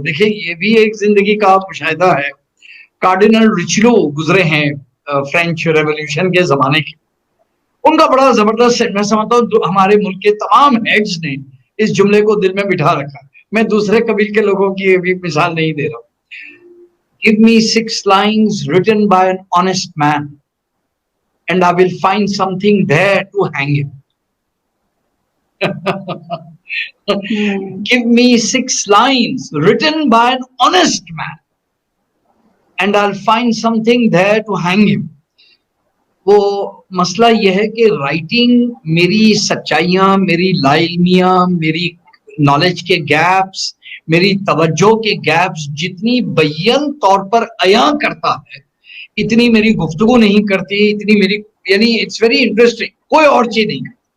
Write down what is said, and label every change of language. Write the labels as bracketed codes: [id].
[ur] دیکھیں یہ بھی ایک زندگی کا مشاہدہ ہے. کارڈینل ریچلو گزرے ہیں فرینچ ریولیوشن کے زمانے کے, ان کا بڑا زبردست, میں سمجھتا ہوں ہمارے ملک کے تمام ہیڈز نے اس جملے کو دل میں بٹھا رکھا. میں دوسرے قبیل کے لوگوں کی بھی مثال نہیں دے رہا ہوں. [en] Give me 6 lines written by an honest man and I will find something there to hang him. Give me 6 lines written by an honest man and I'll find something there to hang him. [ur] وہ مسئلہ یہ ہے کہ writing میری سچائیاں, میری لا علمیاں, میری knowledge کے gaps, میری توجہ کے گیپس جتنی بیان طور پر عیاں کرتا ہے اتنی میری گفتگو نہیں کرتی, اتنی میری, یعنی [en] it's very interesting, [ur] کوئی اور چیز نہیں.